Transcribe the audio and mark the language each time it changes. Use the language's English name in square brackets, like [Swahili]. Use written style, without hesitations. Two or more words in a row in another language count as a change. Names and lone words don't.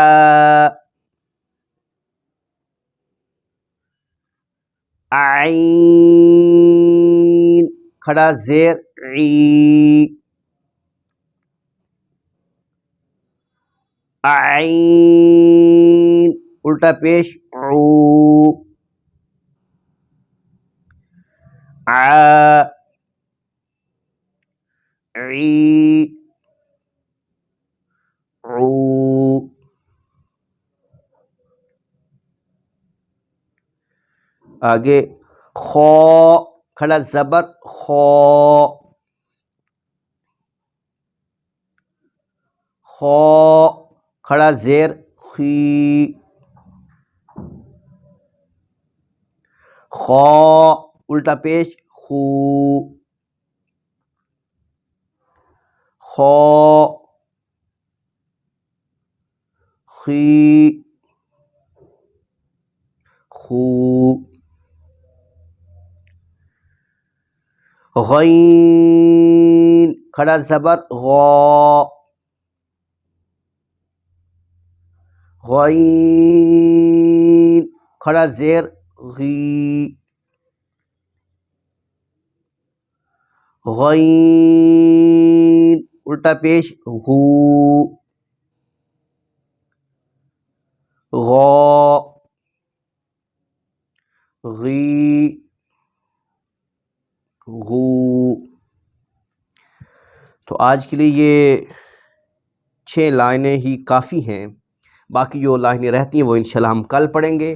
[Urdu] عین کھڑا زیر عی, عین الٹا پیش عو, ع عی عو. آگے خو کھڑا زبر خو, خو کھڑا زیر خی, خو الٹا پیش خو, خو خی خو. غین کھڑا زبر غو, غین کھڑا زیر غی, غین الٹا پیش غو, غو غی غو. تو آج کے لیے یہ 6 لائنیں ہی کافی ہیں, باقی جو لائنیں رہتی ہیں وہ انشاءاللہ ہم کل پڑھیں گے.